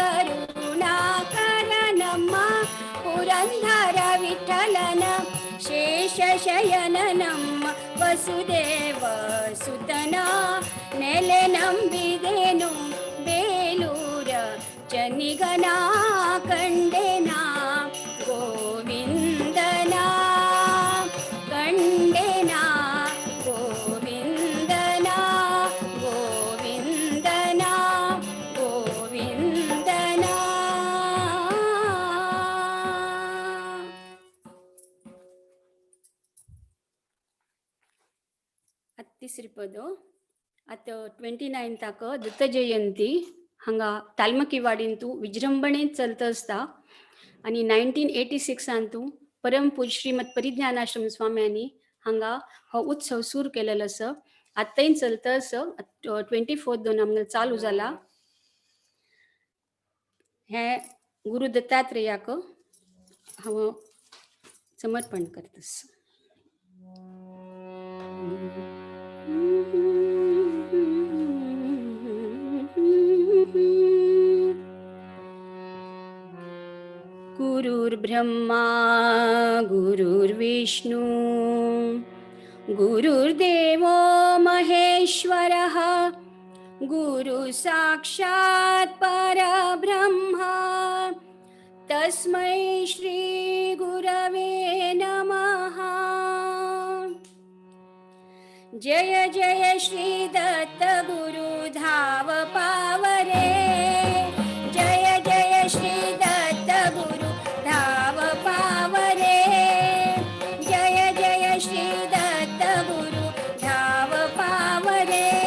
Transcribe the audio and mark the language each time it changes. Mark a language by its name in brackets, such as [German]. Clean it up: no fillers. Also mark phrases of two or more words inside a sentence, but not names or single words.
[Kannada] ಕರುಣಾಕರನಂ ಪುರಂದರ ವಿಠ್ಠಲನ ಶೇಷಶಯನನಂ ವಸುದೇವ ಸುತನ ನೆಲೆನಂಬಿದೆನು ಬೇಲೂರ ಚೆನ್ನಿಗನ ಕಂಡೆನಾ ಗೋವಿಂದನ ಕಂಡೆನಾ ಗೋವಿಂದನ ಗೋವಿಂದನ ಗೋವಿಂದನ. [Konkani] तिसरी पद आता 29 ताक दत्त जयंती हांगा तालमकी वाडींतू विजृंभणेन चलत असता आणि 1986 परमपूज श्रीमद परिज्ञानाश्रम स्वाम्यांनी हांगा हो उत्सव सुरू केलेलो आसा. आत्ताय चलत आसा 24 आमगे चालू जाला. हे गुरु दत्तात्रेयाक हांव समर्पण करतस. [Sanskrit] गुरुर्ब्रह्मा गुरुर्विष्णु गुरुर्देवो महेश्वरः गुरु साक्षात् परब्रह्म तस्मै श्री गुरवे नमः. [Marathi] जय जय श्री दत्त गुरु धाव पावरे जय जय श्री दत्त गुरु धाव पावरे जय जय श्री दत्त गुरु धाव पावरे.